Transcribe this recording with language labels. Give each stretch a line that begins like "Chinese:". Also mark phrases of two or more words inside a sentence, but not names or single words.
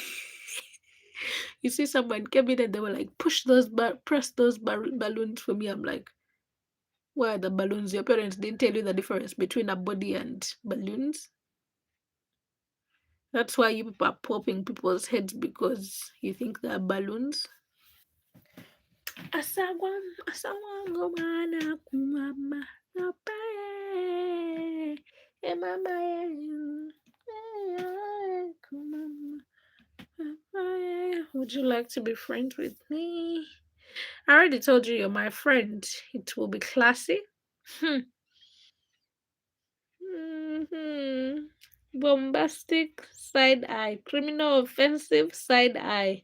English: You see, someone came in and they were like, press those balloons for me. I'm like, where are the balloons? Your parents didn't tell you the difference between a body and balloons. That's why you people are popping people's heads because you think they're balloons. Asawangomana kumama napae emama kumama. Would you like to be friends with me? I already told you you're my friend. It will be classy. Mm-hmm. Bombastic side eye, criminal offensive side eye.